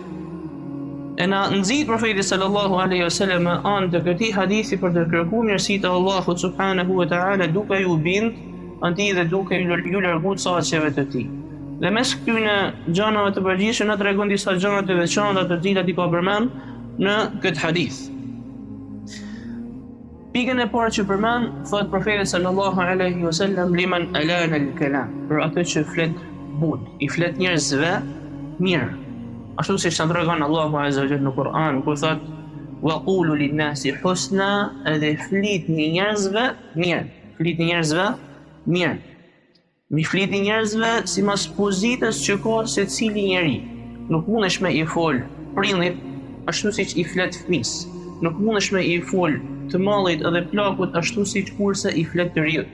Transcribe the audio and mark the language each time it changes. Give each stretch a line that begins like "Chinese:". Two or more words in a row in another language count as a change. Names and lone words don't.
Albanian: E na nxit profeti
Arabic: صلى الله عليه وسلم
Albanian: anë të këtij hadithi për të kërkuar mirësitë e Allahut
Arabic: سبحانه وتعالى
Albanian: duke ju bind atij dhe duke ju larguar saqeve të tij. Dhe mes këtyre gjërave të përgjithshme na tregon disa gjëra të veçanta të cilat i ka përmend në këtë hadith. Pikën e parë që përmend, thot profeti
Arabic: صلى الله عليه وسلم لمن ألان الكلام,
Albanian: për atë që flet but, i flet njerëzve mirë. Ashtu si që tregon Allahu
Arabic: عز وجل
Albanian: në Kur'an, ku thot:
Arabic: "وقولوا للناس حسنا",
Albanian: edhe flitni njerëzve mirë, flitni njerëzve mirë. Mi flitni njerëzve sipas pozitës që ka secili njeri. Nuk mundesh me i fol prindit ashtu siç i flet fëmis. Nuk mundesh me i fol të mallit edhe plakut ashtu siç kurse i flet të riut.